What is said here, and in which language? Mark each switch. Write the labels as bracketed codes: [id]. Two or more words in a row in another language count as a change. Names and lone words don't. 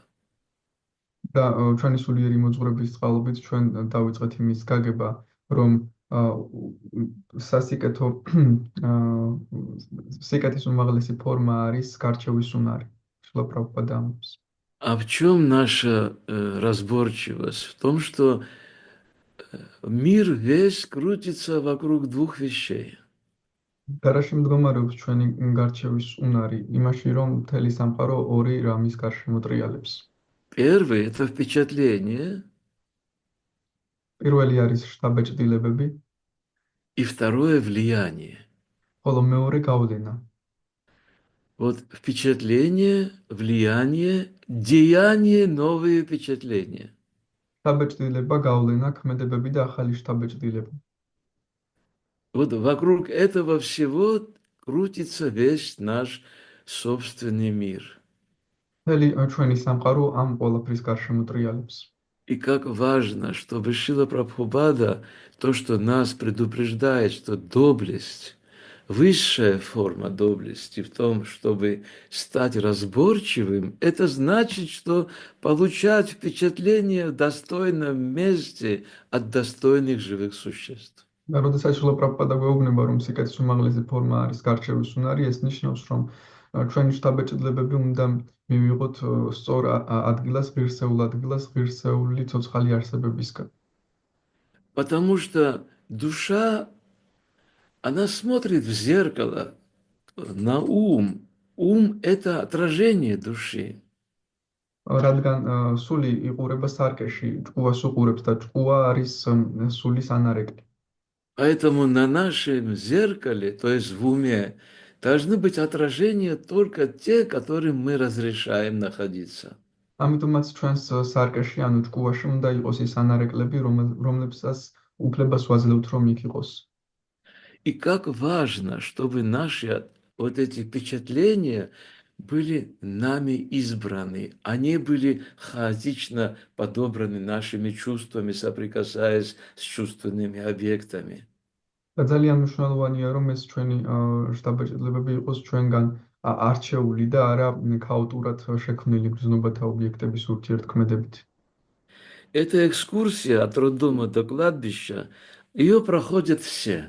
[ka] და ჩვენი სულიერი მოძღვრების წყალობით ჩვენ დავიწყეთ იმის გაგება, რომ სიკეთის უმაღლესი ფორმა არის გარჩევის უნარი. შრილა პრაბჰუპადა ამბობს. [ru] А в чем наша разборчивость? В том, что мир весь крутится вокруг двух вещей. [ka] და რა შემდგომარეობს ჩვენი გარჩევის უნარი? იმაში, რომ მთელი სამყარო ორი რამის გარშემო ტრიალებს. [ru] Первый – это впечатление, [ka] პირველი არის შთაბეჭდილებები, [ru] и второе – влияние. [ka] ხოლო მეორე გავლენა. [ru] Вот впечатление, влияние, деяние, новые впечатления. [ka] შთაბეჭდილება, გავლენა, ქმედებები და ახალი შთაბეჭდილება. [ru] Вот вокруг этого всего крутится весь наш собственный мир. [ka] მთელი ჩვენი სამყარო ამ ყველაფრის გარშემო ტრიალებს. [ru] И как важно, чтобы Шрила Прабхупада, то, что нас предупреждает, что доблесть, высшая форма доблести в том, чтобы стать разборчивым, это значит, что получать впечатление в достойном месте от достойных живых существ. [ka] და როდესაც შრილა პრაბჰუპადა გვეუბნება, რომ სიკეთის უმაღლესი ფორმა არის გარჩევის უნარი, ეს ნიშნავს, რომ ჩვენი შთაბეჭდილებები უნდა მივიღოთ სწორ ადგილას, ღირსეულ ადგილას, ღირსეული ცოცხალი არსებებისგან. [ru] Потому что душа, она смотрит в зеркало на ум. Ум – это отражение души. [ka] რადგან სული იყურება სარკეში, ჭკუას უყურებს და ჭკუა არის სულის ანარეკლი. [ru] Поэтому на нашем зеркале, то есть в уме, должны быть отражения только те, которым мы разрешаем находиться. [ka] ამიტომაც ჩვენს სარკეში, ანუ ჭკუაში უნდა იყოს ის ანარეკლები, რომლებსაც უფლებას ვაძლევთ, რომ იქ იყოს. [ru] И как важно, чтобы наши вот эти впечатления были нами избраны. Они были хаотично подобраны нашими чувствами, соприкасаясь с чувственными объектами. [ka] და ძალიან მნიშვნელოვანია, რომ ეს ჩვენი შთაბეჭდილებები იყოს ჩვენგან არჩეული და არა ქაოტურად შექმნილი გრძნობათა ობიექტების ურთიერთქმედებით. [ru] Эта экскурсия от роддома до кладбища, Ее проходят все.